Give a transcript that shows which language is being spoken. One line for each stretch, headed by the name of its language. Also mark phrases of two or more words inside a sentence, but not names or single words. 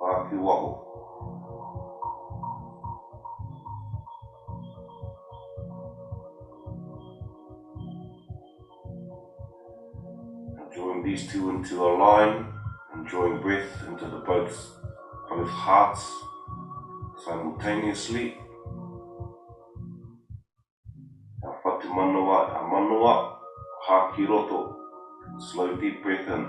Māori: Hāki waho.
English: Drawing these two into a line and drawing breath into the both hearts simultaneously.
Māori: Our whatu manawa, our manawa, hāki roto.
English: Slow deep breath in.